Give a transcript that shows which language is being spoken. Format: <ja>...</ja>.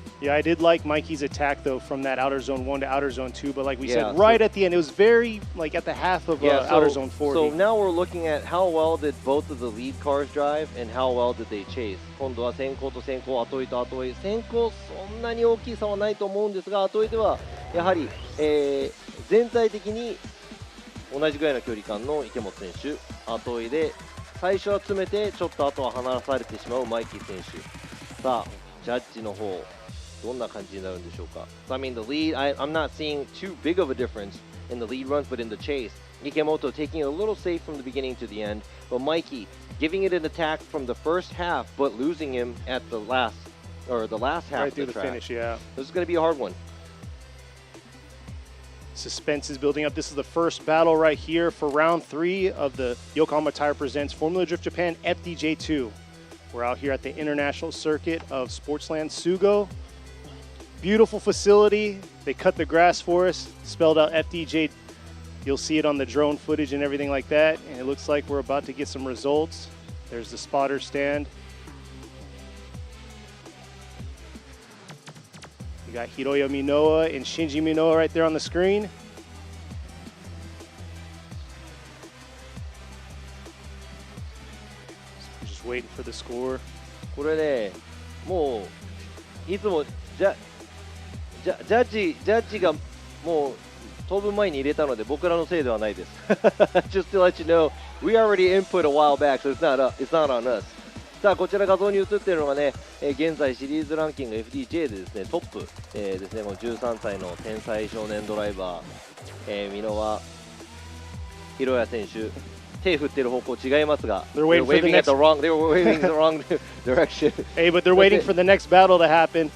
<en>Yeah, I did like Mikey's attack though from that outer zone 1 to outer zone 2, but like we said, right at the end, it was very like at the half of outer zone 40. So now we're looking at how well did both of the lead cars drive and how well did they chase.</en> <ja>今度は先行と先行、後追いと後追い。先行そんなに大きい差はないと思うんですが、後追いではやはり、全体的に同じぐらいの距離感の池本選手、後追いで最初は詰めてちょっと後は離されてしまうマイキー選手。さあジャッジの方どんな感じになるんでしょうか。</ja> <en>So, I mean the lead, I'm not seeing too big of a difference in the lead runs, but in the chase Ikemoto taking it a little safe from the beginning to the end, but Mikey giving it an attack from the first half but losing him at the last half right of through the track. finish. Yeah, This is going to be a hard one. Suspense is building up. This is the first battle right here for round 3 of the Yokohama Tire Presents Formula Drift Japan FDJ2. We're out here at the international circuit of SPORTSLAND SUGO. Beautiful facility. They cut the grass for us, spelled out FDJ. You'll see it on the drone footage and everything like that. And it looks like we're about to get some results. There's the spotter stand. You got Hiroya Minoa and Shinji Minoa right there on the screen. Just waiting for the score.</en> <ja>これね、もういつもジャッジがもう当分前に入れたので僕らのせいではないです。</ja> <en>Just to let you know, we already input a while back, so it's not on us.</en> <ja>さあこちら画像に映っているのがね、現在シリーズランキング FDJ でですねトップ、ですねこの13歳の天才少年ドライバー、箕輪弘也選手。手振ってる方向違いますが、</ja> <en>they were waving the wrong direction. Hey, but they're waiting for the next battle to happen.</en>